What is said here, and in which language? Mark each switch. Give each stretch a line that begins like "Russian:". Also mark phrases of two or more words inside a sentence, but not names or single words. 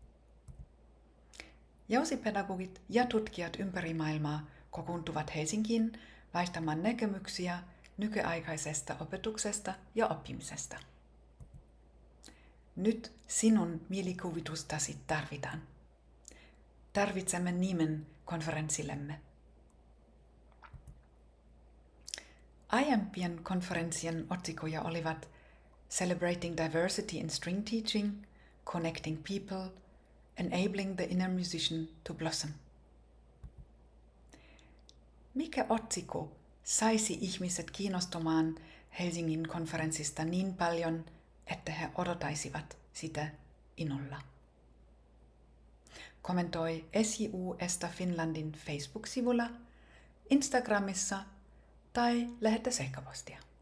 Finnish: Jousipedagogit ja tutkijat ympäri maailmaa kokoontuvat Helsinkiin vaihtamaan näkemyksiä nykyaikaisesta opetuksesta ja oppimisesta. Nyt sinun mielikuvitustasi tarvitaan. Tarvitsemme nimen konferenssillemme. Aiempien konferenssien otsikoja olivat Celebrating Diversity in String Teaching, Connecting People, Enabling the Inner Musician to Blossom. Mikä otsikko saisi ihmiset kiinnostumaan Helsingin konferenssista niin paljon, että he odottaisivat sitä innolla? Kommentoi SJU ESTA Finlandin Facebook-sivulla, Instagramissa tai lähetä sähköpostia.